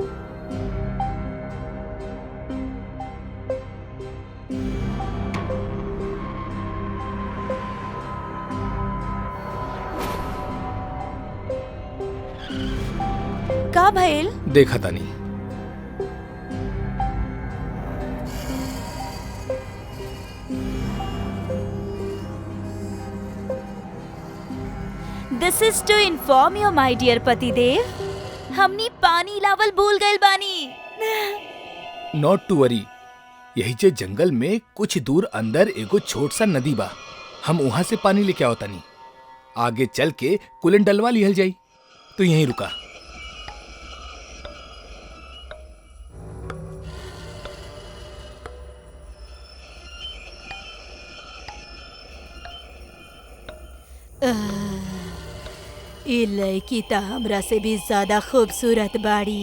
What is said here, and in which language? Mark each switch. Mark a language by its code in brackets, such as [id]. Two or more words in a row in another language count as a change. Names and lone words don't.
[bho] का भइल? देखा तानी। [en] This is to inform you, my dear [bho] पतिदेव, हमनी पानी लावल भूल गइल बानी। [en] not to worry, [bho] यही जे जंगल में कुछ दूर अंदर एगो छोट सा नदी बा। हम वहाँ से पानी लेके आओ तानी। आगे चल के कुलन डलवा लिहल जाई। तो यहीं रुका। ई लड़की त हमरा से भी ज्यादा खूबसूरत बाड़ी।